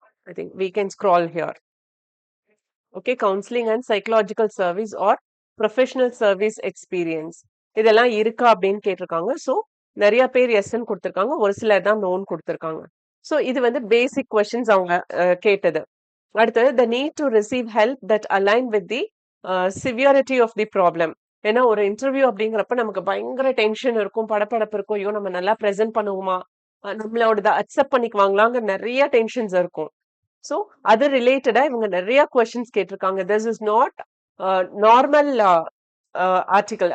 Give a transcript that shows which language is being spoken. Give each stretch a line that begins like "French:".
English: I think we can scroll here. Okay, counseling and psychological service or professional service experience
Tamil: இதெல்லாம் இருக்கா அப்படின்னு கேட்டிருக்காங்க. So நிறைய பேர் எஸ்ன்னு கொடுத்துருக்காங்க, ஒரு சிலர் தான் நோன் கொடுத்துருக்காங்க. ஸோ இது வந்து பேசிக் கொஸ்டின்ஸ் அவங்க கேட்டது. அடுத்தது
English: the need to receive help that align with the severity of the problem.
Tamil: ஏன்னா ஒரு இன்டர்வியூ அப்படிங்கிறப்ப நமக்கு பயங்கர டென்ஷன் இருக்கும், படப்படப்பு இருக்கும். ஐயோ நம்ம நல்லா ப்ரெசென்ட் பண்ணுவோமா, நம்மளோட அக்செப்ட் பண்ணிக்குவாங்களாங்க, நிறைய டென்ஷன்ஸ் இருக்கும். ஸோ அது ரிலேட்டடா இவங்க நிறைய கொஸ்டின்ஸ் கேட்டிருக்காங்க.
English: This is not normal article.